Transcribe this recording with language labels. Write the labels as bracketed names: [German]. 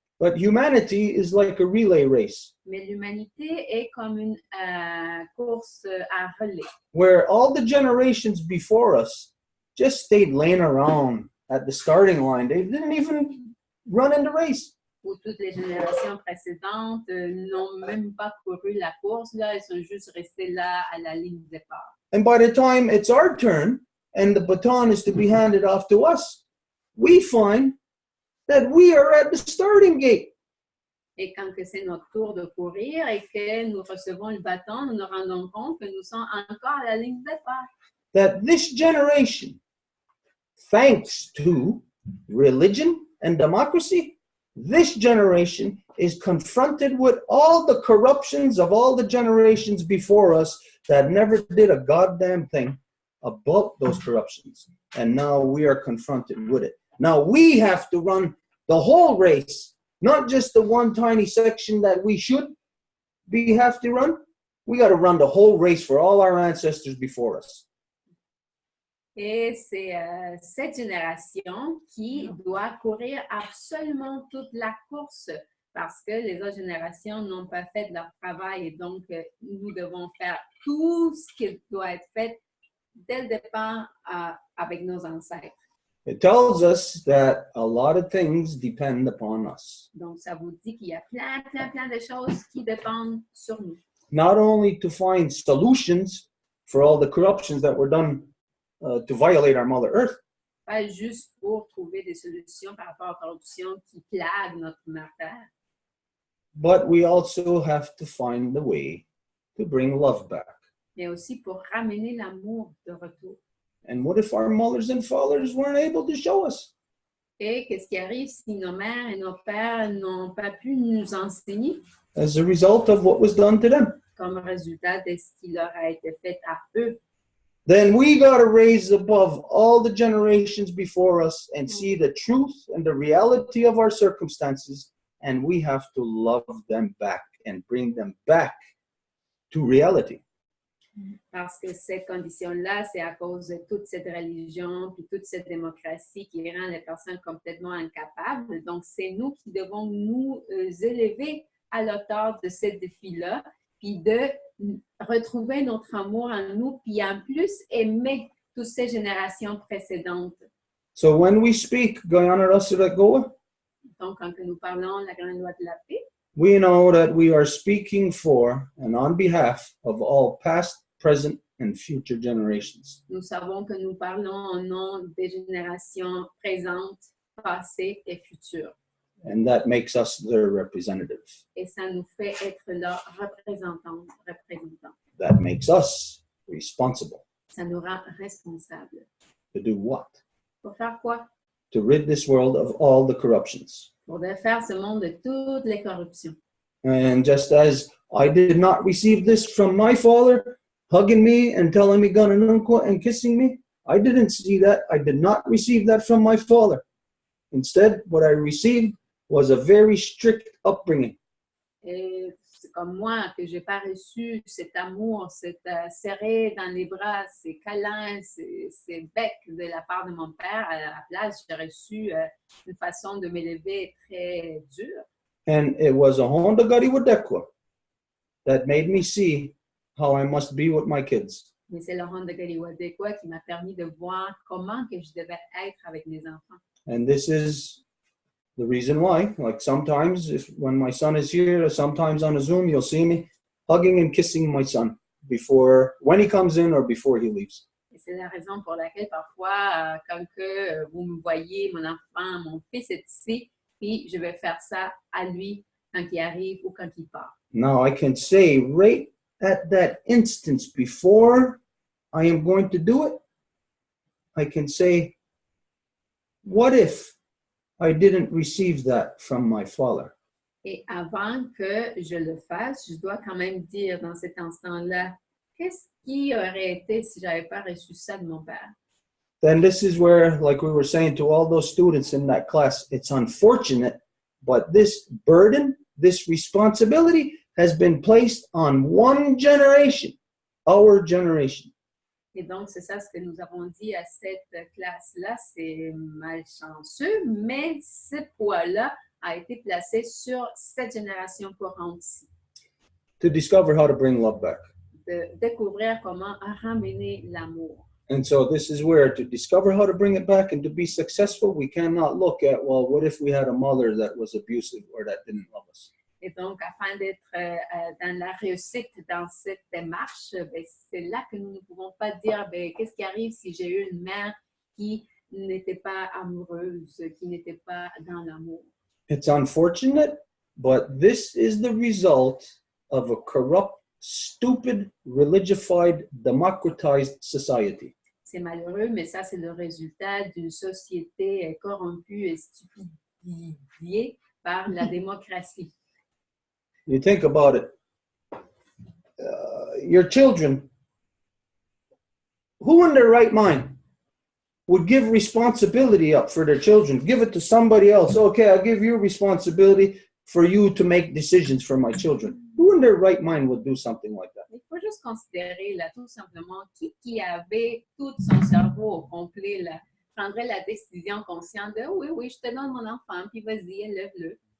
[English] But humanity is like a relay race, [French] Mais l'humanité est comme une course à relais, [English] where all the generations before us just stayed laying around at the starting line. They didn't even run in the race. [French] où toutes les générations précédentes n'ont même pas couru la course, là, elles sont juste restées là à la ligne de départ. [English] And by the time it's our turn and the baton is to be handed off to us, we find that we are at the starting gate. [French] Et quand que c'est notre tour de courir et que nous recevons le bâton, nous nous rendons compte que nous sommes encore à la ligne de départ. [English] That this generation, thanks to religion and democracy, this generation is confronted with all the corruptions of all the generations before us that never did a goddamn thing about those corruptions. And now we are confronted with it. Now we have to run the whole race, not just the one tiny section that we should have to run. We got to run the whole race for all our ancestors before us. [French] Et c'est cette génération qui doit courir absolument toute la course parce que les autres générations n'ont pas fait leur travail et donc nous devons faire tout ce qui doit être fait dès le départ avec nos ancêtres. [English] It tells us that a lot of things depend upon us. [French] Donc, ça vous dit qu'il y a plein de choses qui dépendent sur nous. [English] Not only to find solutions for all the corruptions that were done to violate our Mother Earth, [French] Pas juste pour trouver des solutions par rapport aux corruptions qui plaguent notre mère Terre, [English] but we also have to find the way to bring love back. [French] mais aussi pour ramener l'amour de retour. [English] And what if our mothers and fathers weren't able to show us? [French] Et qu'est-ce qui arrive si nos mères et nos pères n'ont pas pu nous enseigner [English] As a result of what was done to them? [French] comme résultat de ce qui leur a été fait à eux? [English] Then we got to raise above all the generations before us and see the truth and the reality of our circumstances, and we have to love them back and bring them back to reality. [French] Parce que cette condition-là, c'est à cause de toute cette religion puis toute cette démocratie qui rend les personnes complètement incapables. Donc, c'est nous qui devons nous élever à l'auteur de ce défi-là, puis de retrouver notre amour en nous, puis en plus aimer toutes ces générations précédentes. [English] So when we speak Guyana Rasiragoa, [French] Donc, quand nous parlons de la grande loi de la paix, [English] we know that we are speaking for and on behalf of all past, present, and future generations. [French] nous savons que nous parlons au nom des générations présentes, passées et futures. [English] And that makes us their representatives. [French] Et ça nous fait être leurs représentants. [English] That makes us responsible. [French] Ça nous rend responsables. [English] To do what? [French] Pour faire quoi? [English] To rid this world of all the corruptions. [French] Pour défaire ce monde de toutes les corruptions. [English] And just as I did not receive this from my father, hugging me and telling me "Gananunko" and kissing me, I didn't see that. I did not receive that from my father. Instead, what I received was a very strict upbringing. [French] Et c'est comme moi, que j'ai pas reçu cet amour, cette serré dans les bras, ces câlins, ces becs de la part de mon père, à la place, j'ai reçu une façon de m'élever très dure. [English] And it was a Honda Gari Wadekwa that made me see how I must be with my kids. [French] Mais c'est le Honda Gari Wadekwa qui m'a permis de voir comment que je devais être avec mes enfants. [English] And this is the reason why, like sometimes when my son is here, or sometimes on a Zoom, you'll see me hugging and kissing my son when he comes in or before he leaves. [French] Et c'est la raison pour laquelle parfois, quand que vous me voyez, mon enfant, mon fils est ici, puis je vais faire ça à lui quand il arrive ou quand il part. [English] Now I can say right at that instance before I am going to do it, I can say, what if I didn't receive that from my father? [French] Et avant que je le fasse, je dois quand même dire dans cet instant-là, qu'est-ce qui aurait été si je n'avais pas reçu ça de mon père? [English] Then this is where, like we were saying to all those students in that class, it's unfortunate, but this burden, this responsibility has been placed on one generation, our generation. [French] Et donc, c'est ça ce que nous avons dit à cette classe-là. C'est malchanceux, mais ce poids-là a été placé sur cette génération courante-ci. [English] To discover how to bring love back. [French] De découvrir comment ramener l'amour. [English] And so this is where to discover how to bring it back and to be successful, we cannot look at, well, what if we had a mother that was abusive or that didn't love us? [French] Et donc, afin d'être dans la réussite dans cette démarche, c'est là que nous ne pouvons pas dire qu'est-ce qui arrive si j'ai eu une mère qui n'était pas amoureuse, qui n'était pas dans l'amour. [English] It's unfortunate, but this is the result of a corrupt, stupid, religified, democratized society. [French] C'est malheureux, mais ça, c'est le résultat d'une société corrompue et stupidifiée par la démocratie. [English] You think about it. Your children, who in their right mind would give responsibility up for their children? Give it to somebody else. Okay, I'll give you responsibility for you to make decisions for my children. Who in their right mind would do something like that? [French] Il faut juste considérer là, tout simplement qui avait tout son cerveau au complet là, prendrait la décision consciente de oui, je te donne mon enfant, puis vas-y, élève-le.